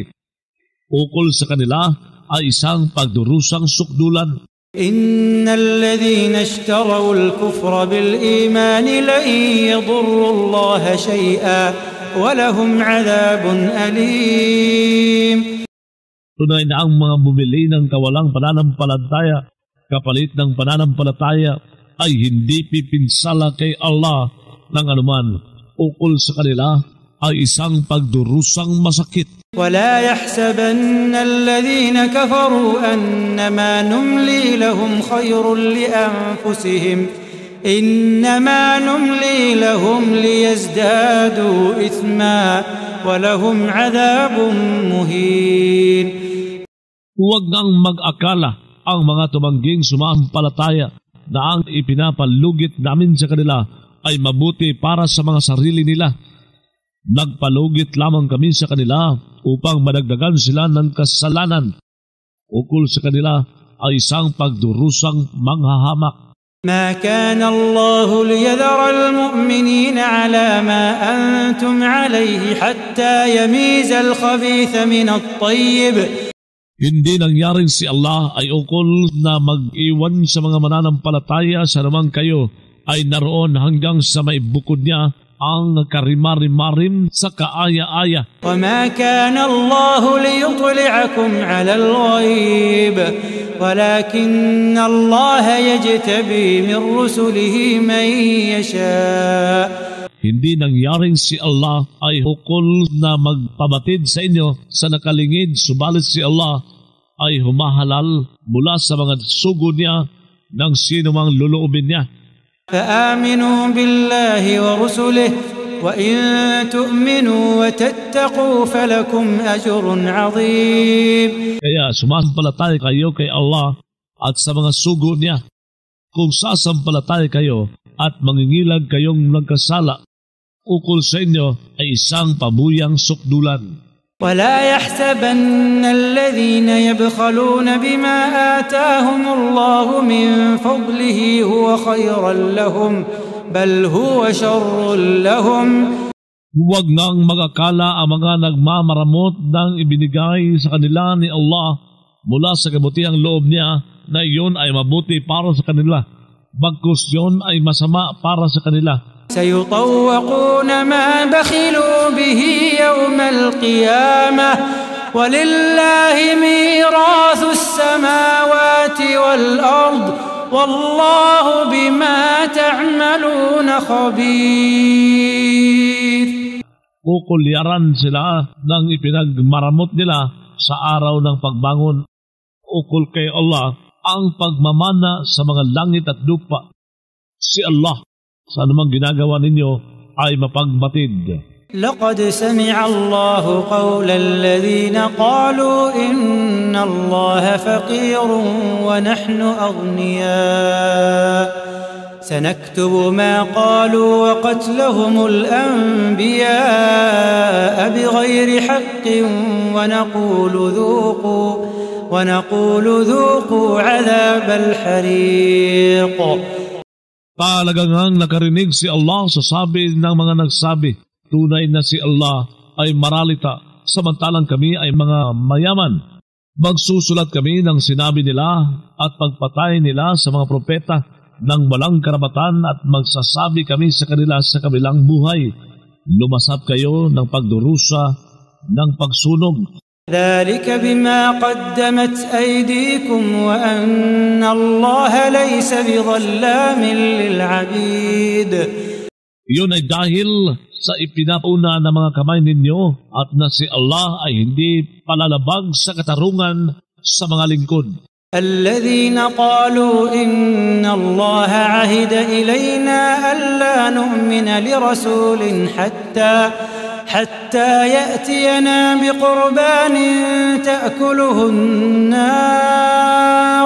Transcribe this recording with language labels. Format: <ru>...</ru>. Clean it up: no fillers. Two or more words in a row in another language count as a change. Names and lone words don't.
<tl>Ukol sa kanila ay isang pagdurusang sukdulan.</tl> <ar>إن الذين اشتروا الكفر بالإيمان لن يضروا الله شيئا ولهم عذاب أليم.</ar> <tl>Tunay na ang mga bumili ng kawalang pananampalataya kapalit ng pananampalataya ay hindi pipinsala kay Allah ng anuman. Ukol sa kanila ay isang pagdurusang masakit.</tl> <ar>ولا يحسبن الذين كفروا أنما نملي لهم خير لأنفسهم إنما نملي لهم ليزدادوا إثما ولهم عذاب مهين.</ar> <tl>Huwag ngang mag-akala ang mga tumangging sumampalataya na ang ipinapalugit namin sa kanila ay mabuti para sa mga sarili nila. Nagpalugit lamang kami sa kanila upang madagdagan sila ng kasalanan. Ukol sa kanila ay isang pagdurusang manghahamak.</tl> <ar>ما كان الله ليذر المؤمنين على ما أنتم عليه حتى يميز الخبيث من الطيب.</ar> <tl>Hindi nangyaring si Allah ay ukol na mag-iwan sa mga mananampalataya sa namang kayo ay naroon hanggang sa may bukod niya ang karimarimarim sa kaaya-aya.</tl> <ar>وما كان الله ليطلعكم على الغيب ولكن الله يجتبي من رسله من يشاء.</ar> <tl>Hindi nangyaring si Allah ay ukol na magpabatid sa inyo sa nakalingid, subalit si Allah ay humahalal mula sa mga sugo niya ng sino mang luluubin niya.</tl> <ar>فآمنوا بالله ورسله وإن تؤمنوا وتتقوا فلكم أجر عظيم.</ar> <tl>Kaya sumasampalataya kayo kay Allah at sa mga sugo niya. Kung sasampalataya kayo at mangingilag kayong nagkasala, ukol sa inyo ay isang pabuyang sukdulan.</tl> <ar>ولا يحسبن الذين يبخلون بما آتاهم الله من فضله هو خيرا لهم بل هو شر لهم.</ar> <tl>Huwag nang magakala ang mga nagmamaramot ng ibinigay sa kanila ni Allah mula sa kabutihang loob niya na iyon ay mabuti para sa kanila. Bagkus yun ay masama para sa kanila.</tl> <ar>سيطوقون ما بخلوا به يوم القيامة ولله ميراث السماوات والأرض والله بما تعملون خبير.</ar> <tl>Kukulyaran sila ng ipinagmaramot nila sa araw ng pagbangon. Ukol kay Allah ang pagmamana sa mga langit at lupa. Si Allah sa anumang ginagawa ninyo ay mapagbatid.</tl> <ar>لقد سمع الله قول الذين قالوا إن الله فقير ونحن أغنياء سنكتب ما قالوا وقتلهم الأنبياء بغير حق ونقول ذوقوا عذاب الحريق.</ar> <tl>Talagang nakarinig si Allah sa sabi ng mga nagsabi, tunay na si Allah ay maralita, samantalang kami ay mga mayaman. Magsusulat kami ng sinabi nila at pagpatay nila sa mga propeta ng walang karapatan at magsasabi kami sa kanila sa kabilang buhay, lumasap kayo ng pagdurusa ng pagsunog.</tl> <ar>ذلك بما قدمت أيديكم وأن الله ليس بظلام للعبيد.</ar> <tl>Iyon ay dahil sa ipinauna ng mga kamay ninyo at na si Allah ay hindi palalabag sa katarungan sa mga lingkod.</tl> <ar>الذين قالوا إن الله عهد إلينا ألا نؤمن لرسول حتى يأتينا بقربان تأكله النار.</ar>